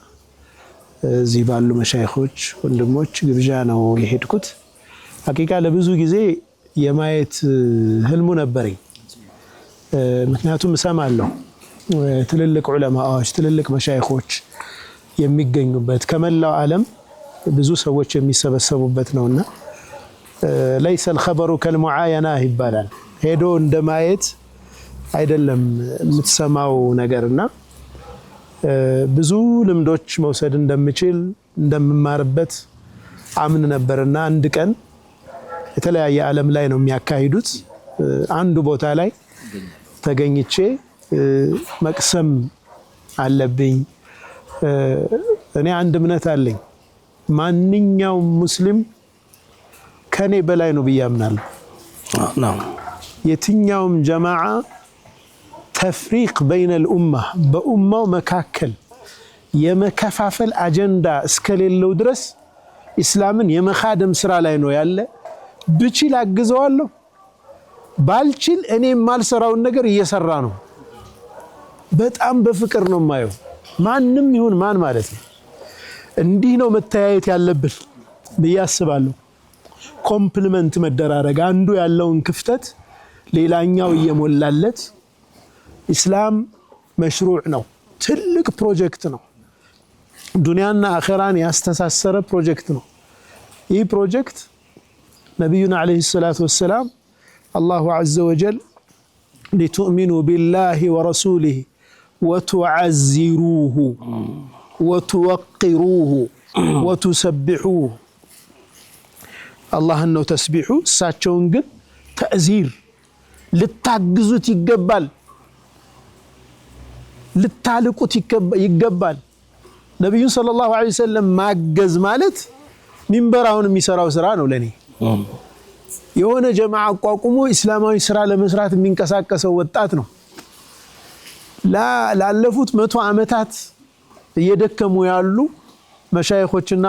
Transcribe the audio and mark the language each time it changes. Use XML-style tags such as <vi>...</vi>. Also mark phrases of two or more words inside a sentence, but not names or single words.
<am>እዚህ ባሉ መሻይኾች ወንድሞች ግብዣ ነው የሄድኩት ሐቂቃ ለብዙ ጊዜ የማየት ህልሙ ነበርኝ ምክንያቱም ሰማለሁ ትልልቅ ዑለማዎች ትልልቅ መሻይኾች የሚገኙበት ከመላው ዓለም ብዙ ሰዎች የሚሰበሰቡበት ነውና ليس الخبر كالمعاينه ይባላል ሄዶ እንደማየት አይደለም የምትሰማው ነገርና ብዙ ልምዶች መውሰድ እንደምችል እንደምማርበት አምን ነበርና አንድ ቀን የተለያየ ዓለም ላይ ነው የሚያካሂዱት አንዱ ቦታ ላይ ተገኝቼ መቅሰም አለብኝ እኔ አንድ እምነት አለኝ ማንኛውም ሙስሊም ከኔ በላይ ነው ብያምናለሁ ናም የትኛውም ጀማዓ</am> <ar>تفريق بين الامه</ar> <am>በኡማው መካከል የመከፋፈል አጀንዳ እስከሌለው ድረስ እስላምን የመኻደም ስራ ላይ ነው ያለ ብችል አግዘዋለሁ ባልችል እኔ ማልሰራውን ነገር እየሰራ ነው በጣም በፍቅር ነው ማየው ማንንም ይሁን ማን ማለት ነው እንዲህ ነው መተያየት ያለብን በያስባለሁ ኮምፕሊመንት መደራረግ አንዱ ያለውን ክፍተት ሌላኛው እየሞላለት እስላም መሽሩዕ ነው ትልቅ ፕሮጀክት ነው ዱንያና አኺራን ያስተሳሰረ ፕሮጀክት ነው ይህ ፕሮጀክት ነብዩና</am> <ar>عليه الصلاة والسلام الله عز وجل لتؤمنوا بالله ورسوله وتعزروه وتوقروه وتسبحوه الله انه تسبيحه</ar> <am>እሳቸውን ግን ተእዚር ልታግዙት ይገባል ልታልቁት ይገባል ነብዩ</am> <ar>صلى الله عليه وسلم</ar> <am>ማገዝ ማለት ሚንበራውን የሚሰራው ስራ ነው ለኔ የሆነ ጀማዓ አቋቁሞ እስላማዊ ስራ ለመስራት የሚንቀሳቀሰው ወጣት ነው። ላለፉት 100 ዓመታት እየደከሙ ያሉ መሻይኾችና</am>